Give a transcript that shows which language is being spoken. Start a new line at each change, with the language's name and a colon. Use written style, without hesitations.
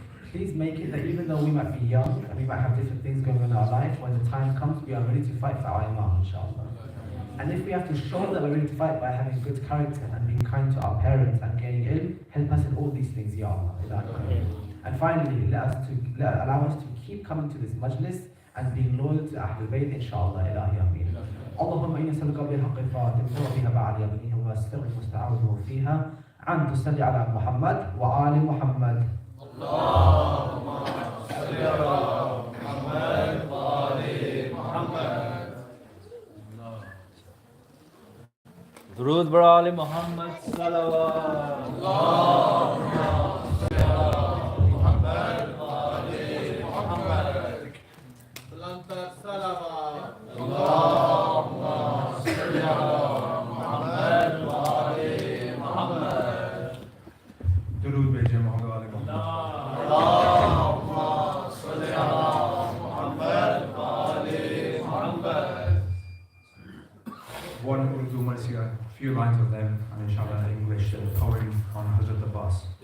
English: Please make it that even though we might be young and we might have different things going on in our life, when the time comes, we are ready to fight for our Imam, inshallah. And if we have to show that we're ready to fight by having good character and being kind to our parents and gaining ilm, help us in all these things, Ya Allah. Ilahi. And finally, allow us to keep coming to this majlis and being loyal to Ahlul Bayt, inshallah. Ilahi, ameen.
Arabic: اللهم إني أسألك بحق فاتح بها بعد يمينه واستغفر المستعوذ فيها أن تصلي على محمد وآل محمد. اللهم صل على محمد وآل محمد.
Persian: درود بر آل محمد صلوات.
Arabic: اللهم صل على محمد وآل محمد.
Persian: سلامت صلوات.
Arabic: اللهم صل على محمد وآل محمد.
Persian: درود بر جمع آل محمد.
Arabic: اللهم صل على محمد وآل محمد.
English: One Urdu Marsiya, a few lines of them, and inshallah English poem on Sipa-e-abbas.